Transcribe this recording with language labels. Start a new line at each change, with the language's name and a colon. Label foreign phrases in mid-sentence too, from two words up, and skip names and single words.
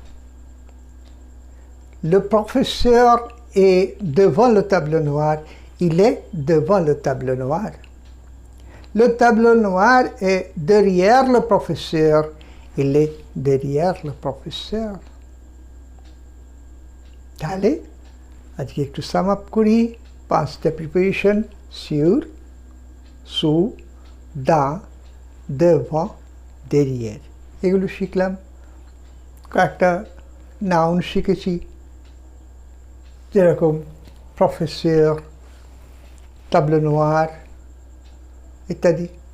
French: Le professeur est devant le tableau noir. Il est devant le tableau noir. Le tableau noir est derrière le professeur. Il est derrière le professeur.
Bangla: তাহলে আজকে একটু
English: sum up
Bangla: করি। 5টা প্রিপারেশন:
French: sur, sous, dans, devant, derrière,
Bangla: এগুলো শিখলাম। কয়েকটা নাউন শিখেছি, যেরকম প্রফেসর,
French: tableau noir
Bangla: ইত্যাদি।